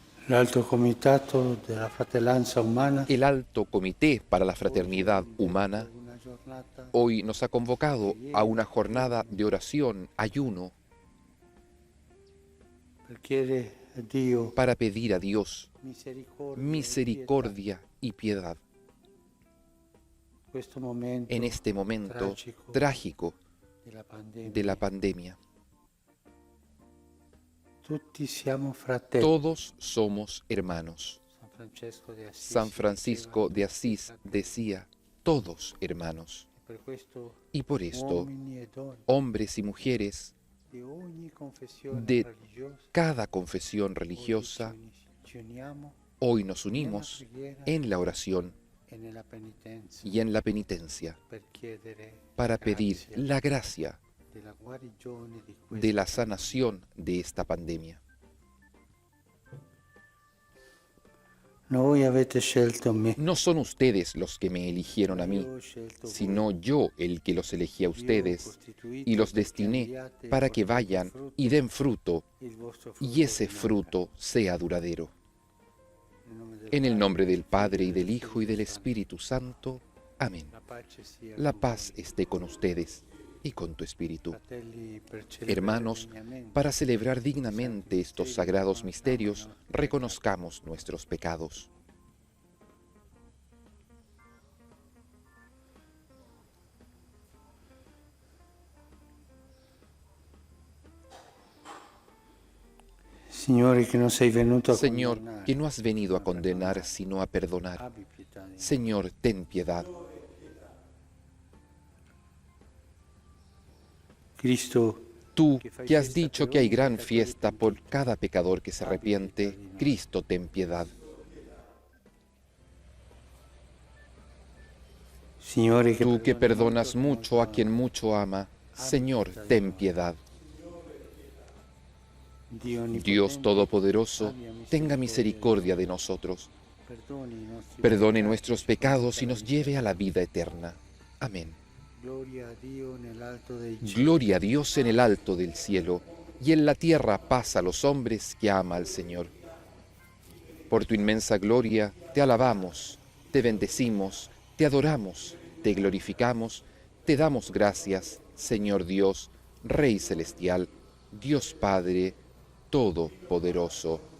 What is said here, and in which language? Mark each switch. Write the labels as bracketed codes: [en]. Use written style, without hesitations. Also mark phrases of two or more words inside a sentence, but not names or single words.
[it] l'Alto Comitato della Fratellanza Umana [es] El Alto Comité para la Fraternidad Humana [it] una giornata [es] hoy nos ha convocado a una jornada de oración, ayuno, [it] per chiedere a Dio [es] para pedir a Dios [it] misericordia, [es] misericordia y piedad [it] questo momento [es] en este momento [it] trágico [es] trágico [it] della pandemia. [es] de la pandemia. [it] Tutti siamo fratelli. [es] Todos somos hermanos. [it] San Francesco de Asís [es] San Francisco de Asís decía, todos hermanos. [it] per questo [es] Y por esto, [it] uomini e donne [es] hombres y mujeres [it] di ogni confessione [es] de [it] religiosa [es] cada confesión religiosa, [it] ci uniamo [es] hoy nos unimos en la oración [it] e nella penitenza [es] y en la penitencia [it] per chiedere [es] para pedir [it] grazia [es] la gracia [it] della guarigione di [es] de la [it] questa [es] sanación de esta pandemia. [it] Voi avete scelto me. [es] No son ustedes los que me eligieron a mí, [it] Io ho scelto voi. [es] sino yo el que los elegí a [it] Vi ho [es] ustedes [it] costituito [es] y los [it] perché [es] destiné [it] andiate e [es] para que [it] portate [es] vayan [it] frutto, [es] y den fruto [it] il vostro [es] y ese [it] rimanga. [es] fruto sea duradero. [it] Nel nome del [es] En el [it] Padre, [es] nombre del Padre y [it] del [es] del Hijo y del [it] Spirito [es] Espíritu Santo. Amén. [it] Santo. La pace sia [es] La [it] con [es] paz [it] voi. [es] esté con ustedes y con tu espíritu. [it] Fratelli, per celebrare [es] Hermanos, [it] degnamente [es] para celebrar dignamente estos sagrados misterios, reconozcamos nuestros pecados. [it] Signore, che non sei venuto a [es] Señor, [it] condannare, [es] que no has venido a condenar, sino a perdonar. [it] abbi pietà di noi. [es] Señor, ten piedad. [it] Cristo, [es] Tú, que has dicho que hay gran fiesta por cada pecador que se arrepiente, Cristo, ten piedad. [it] Signore, [es] Tú que perdonas mucho a quien mucho ama, Señor, ten piedad. Dios Todopoderoso, tenga misericordia de nosotros, perdone nuestros pecados y nos lleve a la vida eterna. Amén. [it] Gloria a Dio nell'alto dei cieli. [es] Gloria a Dios en el alto del cielo, y en la tierra paz a los hombres que ama al Señor. Por tu inmensa gloria te alabamos, te bendecimos, te adoramos, te glorificamos, te damos gracias, Señor Dios, Rey celestial, Dios Padre Todopoderoso.